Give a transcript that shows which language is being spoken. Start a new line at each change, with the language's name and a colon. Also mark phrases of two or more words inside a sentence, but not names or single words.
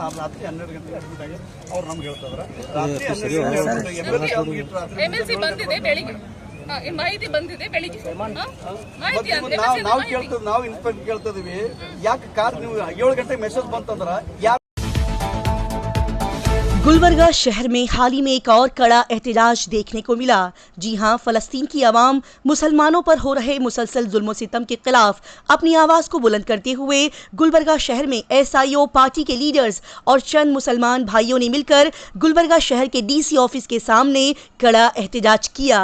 Kannada: ರಾತ್ರಿ 12 ಗಂಟೆಗೆ ಅಡ್ಮಿಟ್ ಆಗಿ ಅವ್ರು ನಮ್ಗೆ ಹೇಳ್ತಿದ್ರು ರಾತ್ರಿ 12 ಗಂಟೆಗೆ MLC ಬಂದಿದೆ ಬೆಳಿಗ್ಗೆ ಮಾಹಿತಿ ಬಂದಿದೆ ಬೆಳಿಗ್ಗೆ ಮಾಹಿತಿ ಅಂದ್ರೆ ನಾವು ಇನ್ಸ್ಪೆಕ್ಟರ್ ಕೇಳ್ತಿದೀವಿ ಯಾಕೆ ಕಾರ್ ನೀವು 7 ಗಂಟೆಗೆ ಮೆಸೇಜ್ ಬಂತಂದ್ರ ಯಾರು
Urdu: گلبرگہ شہر میں حال ہی میں ایک اور کڑا احتجاج دیکھنے کو ملا. جی ہاں، فلسطین کی عوام مسلمانوں پر ہو رہے مسلسل ظلم ستم کے خلاف اپنی آواز کو بلند کرتے ہوئے گلبرگہ شہر میں SIO پارٹی کے لیڈرز اور چند مسلمان بھائیوں نے مل کر گلبرگہ شہر کے DC آفس کے سامنے کڑا احتجاج کیا.